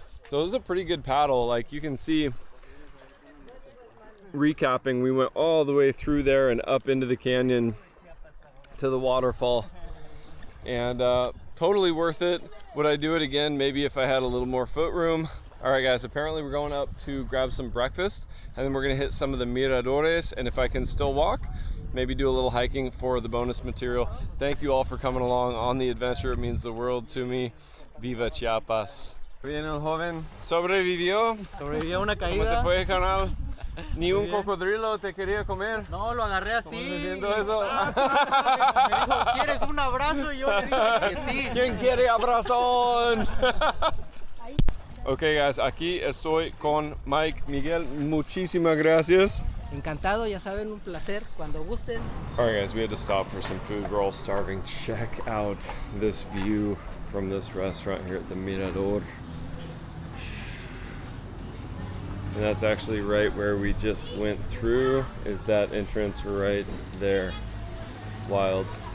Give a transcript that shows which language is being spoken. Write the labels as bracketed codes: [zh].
[en] So it was a pretty good paddle. Like you can see, recapping, we went all the way through there and up into the canyon to the waterfall, and totally worth it. Would I do it again? Maybe if I had a little more foot room. All right guys, apparently we're going up to grab some breakfast, and then we're gonna hit some of the miradores, and if I can still walk, maybe do a little hiking for the bonus material. Thank you all for coming along on the adventure. It means the world to me. [es] Viva Chiapas. Bien, el joven sobrevivió. Sobrevivió a una ¿Cómo te caída. fue, canal? Ni un cocodrilo te quería comer. No, lo agarré así. Viendo eso. Me dijo, ¿quieres un abrazo? Y yo le dije que sí. ¿Quién quiere abrazón? [en] Okay guys, [es] aquí estoy con Mike. Miguel, muchísimas gracias. Encantado, ya saben, un placer, cuando gusten. [en] Alright guys, we had to stop for some food. We're all starving. Check out this view from this restaurant here at the Mirador. And that's actually right where we just went through, is that entrance right there. Wild.